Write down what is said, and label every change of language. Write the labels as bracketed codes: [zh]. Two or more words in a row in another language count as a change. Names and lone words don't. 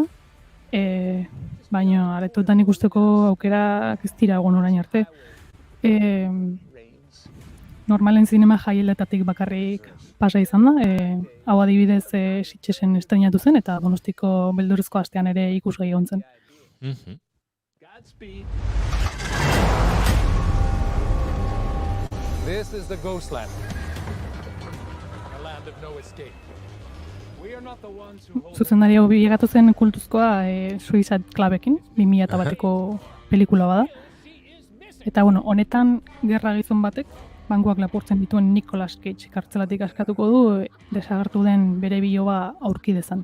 [eu] Baina aretoetan ikusteko aukerak ez dira egon orain arte. Normalen zinema jaieletatik bakarrik pasa izan da. Hau adibidez Sitxesen estrenatu zen eta Donostiko beldurrezko astean ere ikusgai egon zen. [en] This is the Ghostland. A land of no escape. [eu] Zuzendari hau bilegatu zen kultuzkoa Suicide Clubekin, 2001ko pelikula bada. Eta, bueno, honetan gerra gizon batek, bankuak lapurtzen dituen Nicolas Cage kartzelatik askatuko du, desagertu den bere biloba aurki dezan.